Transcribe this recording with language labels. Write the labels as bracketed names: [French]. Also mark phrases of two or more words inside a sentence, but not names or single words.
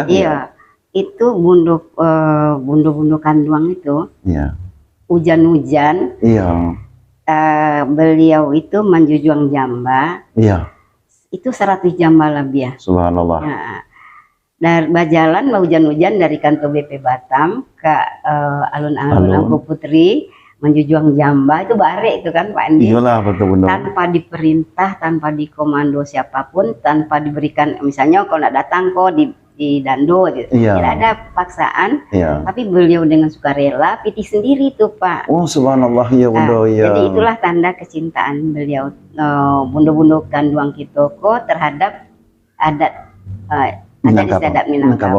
[Indonesian] Iya, itu bundu-bundu kanduang itu, Iya. hujan-hujan, Iya. [Minangkabau] beliau itu menjujuang jamba, [Indonesian] Iya. itu 100 jamba lebih ya. Subhanallah. Nah, dari Bajalan hujan-hujan dari kantor BP Batam ke alun-alun Angko Putri [Minangkabau] menjujuang jamba itu barek [Indonesian] itu kan Pak Andi. Iyalah, betul Bunda. Tanpa diperintah, tanpa dikomando siapapun, tanpa diberikan misalnya kalau nak datang kok di dando gitu. Iya. Tidak ada paksaan, Iya. tapi beliau dengan sukarela pitih sendiri tuh Pak. Oh, subhanallah, iya Bunda, iya. Jadi itulah tanda kecintaan beliau bundu-bundu kanduang Kitoko terhadap adat istiadat Minangkabau.